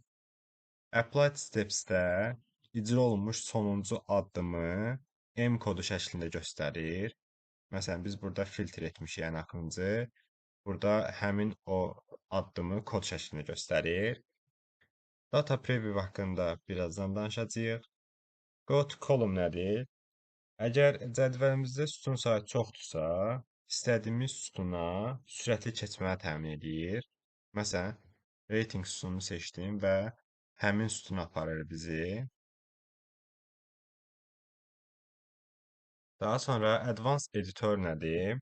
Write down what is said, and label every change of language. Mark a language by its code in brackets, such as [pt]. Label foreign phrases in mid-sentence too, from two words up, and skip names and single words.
[az] Applied Steps-də icra olunmuş sonuncu addımı M kodu şəklində göstərir. Məsələn, biz burada filtr etmişik ən axırıncı. Burada həmin o addımı kod şəklində göstərir. [en] Data preview [az] haqqında birazdan danışacağıq. [en] Go to column nədir? [az] Əgər cədvəlimizdə sütun sayı çoxdursa, istədiyimiz sütuna sürətli keçməni təmin edir. Məsələn, rating sütununu seçdim və həmin sütuna aparır bizi. Daha sonra Advanced Editor nədir?